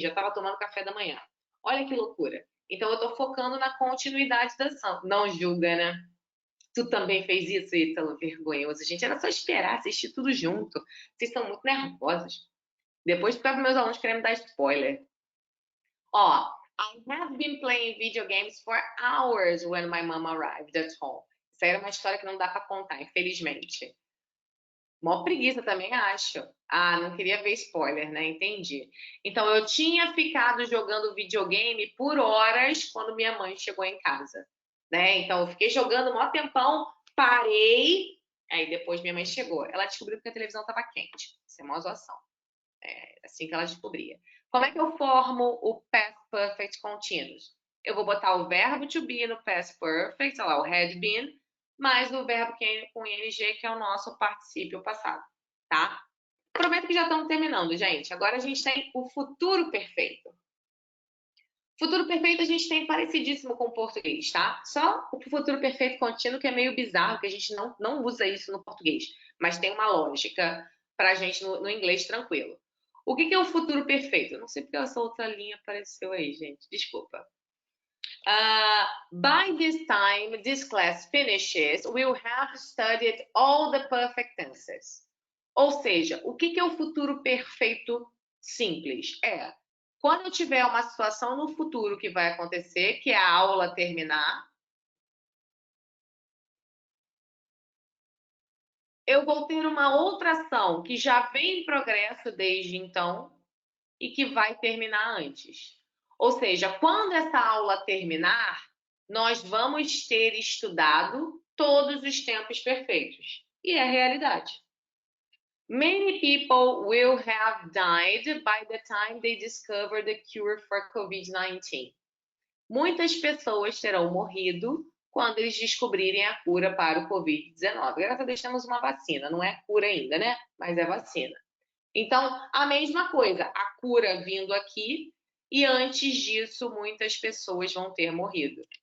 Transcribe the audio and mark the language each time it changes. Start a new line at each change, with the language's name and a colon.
Portuguese: Já estava tomando café da manhã. Olha que loucura. Então, eu estou focando na continuidade da ação. Não julga, né? Tu também fez isso, Ítalo? Vergonhoso. Gente, era só esperar, assistir tudo junto. Vocês são muito nervosos. Depois ficar para meus alunos querendo me dar spoiler.
English: Ó, I have been playing video games for hours when my mom arrived at home.
Portuguese: Isso aí era uma história que não dá para contar, infelizmente. Mó preguiça também, acho. Ah, não queria ver spoiler, né? Entendi. Então, eu tinha ficado jogando videogame por horas quando minha mãe chegou em casa. Né? Então, eu fiquei jogando mó tempão, parei, aí depois minha mãe chegou. Ela descobriu que a televisão estava quente. Isso é uma zoação. É assim que ela descobria. Como é que eu formo o past perfect continuous? Eu vou botar o verbo to be no past perfect, olha lá, o had been, mais o verbo com ing, que é o nosso particípio passado, tá? Prometo que já estamos terminando, gente. Agora a gente tem o futuro perfeito. Futuro perfeito a gente tem parecidíssimo com o português, tá? Só o futuro perfeito contínuo que é meio bizarro, que a gente não usa isso no português, mas tem uma lógica pra gente no inglês tranquilo. O que é o futuro perfeito? Eu não sei porque essa outra linha apareceu aí, gente. Desculpa.
English: By this time this class finishes, we'll have studied all the perfect tenses.
Portuguese: Ou seja, o que é o futuro perfeito simples? É quando eu tiver uma situação no futuro que vai acontecer, que é a aula terminar, eu vou ter uma outra ação que já vem em progresso desde então e que vai terminar antes. Ou seja, quando essa aula terminar, nós vamos ter estudado todos os tempos perfeitos. E é a realidade.
English: Many people will have died by the time they discover the cure for COVID-19.
Portuguese: Muitas pessoas terão morrido quando eles descobrirem a cura para o Covid-19. Graças a Deus temos uma vacina, não é cura ainda, né? Mas é vacina. Então, a mesma coisa, a cura vindo aqui e antes disso muitas pessoas vão ter morrido.